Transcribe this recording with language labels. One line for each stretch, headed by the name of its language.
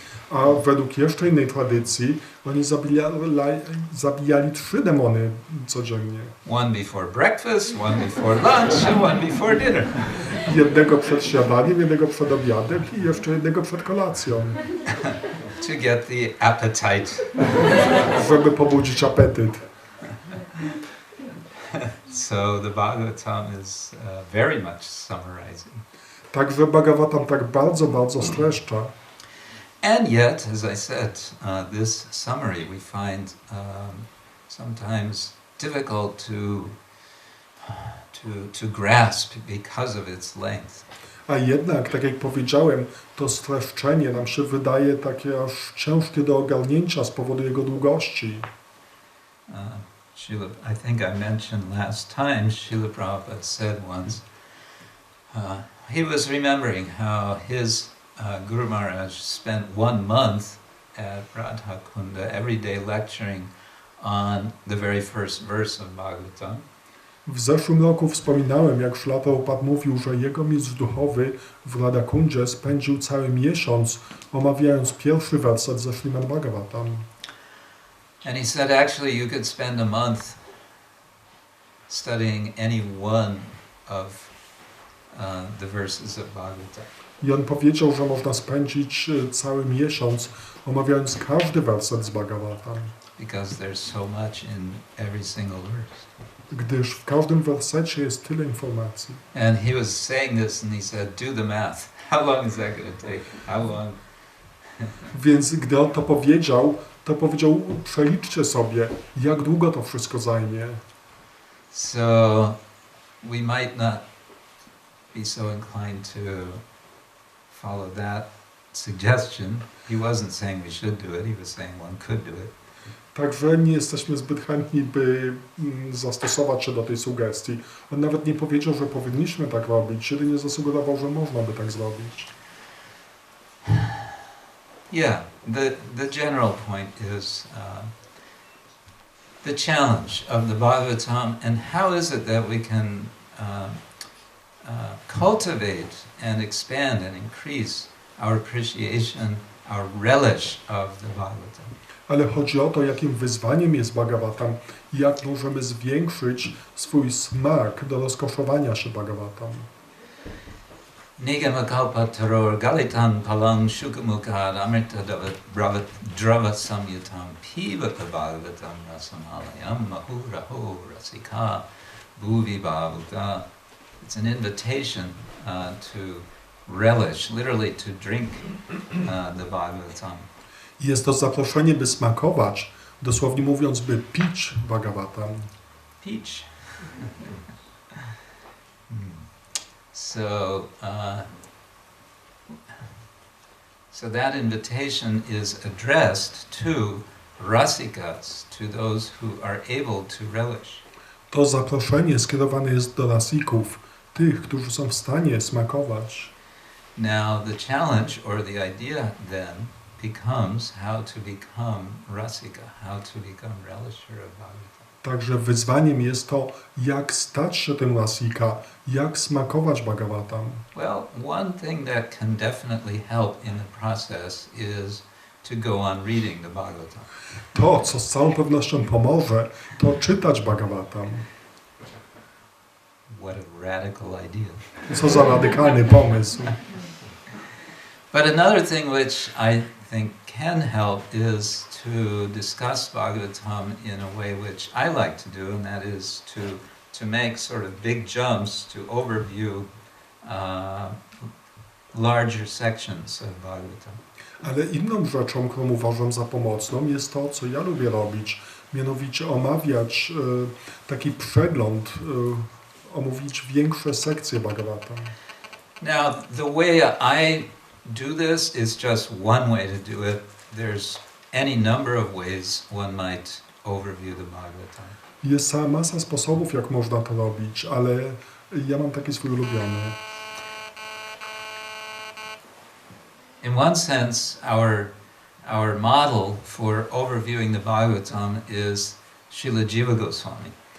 Polish: A według jeszcze innej tradycji oni zabijali 3 demony codziennie.
English: 1 before breakfast, 1 before lunch, and 1 before dinner.
Polish: Jednego przed śniadaniem, jednego przed obiadem i jeszcze jednego przed kolacją.
English: To get the appetite.
Polish: Żeby pobudzić apetyt.
English: So the Bhagavatam is very much summarizing.
Polish: Także Bhagavatam tak bardzo streszcza.
English: And yet, as I said, this summary we find sometimes difficult to grasp because of its length.
Polish: A jednak, tak jak powiedziałem, to streszczenie nam się wydaje takie aż ciężkie do ogarnięcia z powodu jego długości.
English: I think I mentioned last time, Srila Prabhupada said once, he was remembering how his Guru Maharaj spent 1 month at Radha Kunda every day lecturing on the very first verse of Bhagavatam.
Polish: W zeszłym roku wspominałem, jak Śrila Prabhupada mówił, że jego mistrz duchowy w Radhakundzie spędził cały miesiąc omawiając pierwszy werset ze Srimad-Bhagavatam.
English: And he said actually you could spend a month studying any one of the verses of Bhagavatam.
Polish: I on powiedział, że można spędzić cały miesiąc omawiając każdy werset z Bhagavatam.
English: Because there's so much in every single verse.
Polish: Gdyż w każdym wersecie jest tyle informacji.
English: And he was saying this and he said, do the math. How long is that going to take? How long?
Polish: Więc gdy on to powiedział, przeliczcie sobie, jak długo to wszystko zajmie.
English: So we might not be so inclined to follow that suggestion. He wasn't saying we should do it, he was saying one could do it.
Polish: Także nie jesteśmy zbyt chętni, by zastosować się do tej sugestii. On nawet nie powiedział, że powinniśmy tak robić, jedynie zasugerował, że można by tak zrobić.
English: Yeah, the general point is the challenge of the Bhagavatam, and how is it that we can cultivate and expand and increase our appreciation, our relish of the Bhagavatam.
Polish: Ale chodzi o to, jakim wyzwaniem jest Bhagavatam i jak możemy zwiększyć swój smak do rozkoszowania się Bhagavatam.
Sanskrit: Nigamakalpataror galitan palang shukamukad amrita drava samyutam pivata bhagavatam rasamalayam mahuraho rasika bhuvi bhavuta.
English: It's an invitation to relish, literally to drink the Bhagavatam.
Polish: Jest to zaproszenie, by smakować, dosłownie mówiąc, by pić Bhagavatam. Peach.
English: So that invitation is addressed to rasikas, to those who are able to relish.
Polish: To zaproszenie skierowane jest do rasików, tych, którzy są w stanie smakować.
English: Now the challenge or the idea then becomes how to become rasika, how to become relisher of Bhagavatam.
Polish: Także wyzwaniem jest to, jak stać się tym rasika, jak smakować Bhagavatam.
English: Well, one thing that can definitely help in the process is to go on reading the Bhagavatam.
Polish: To, co z całą pewnością pomoże, to czytać Bhagavatam.
English: What a radical idea.
Polish: Co za radykalny pomysł.
English: But another thing which I think can help is to discuss Bhagavatam in a way which I like to do, and that is to make sort of big jumps to overview larger sections of Bhagavatam.
Polish: Ale inną rzeczą, którą uważam za pomocną, jest to, co ja lubię robić, mianowicie omawiać taki przegląd, omówić większe sekcje Bhagavatam.
English: Now, the way I do this is just one way to do it. There's any number of ways one might overview the Bhagavatam.
Polish: Jest cała masa sposobów, jak można to robić, ale ja mam taki swój ulubiony.
English: In one sense, our model for overviewing the Bhagavatam is Srila Jiva Goswami.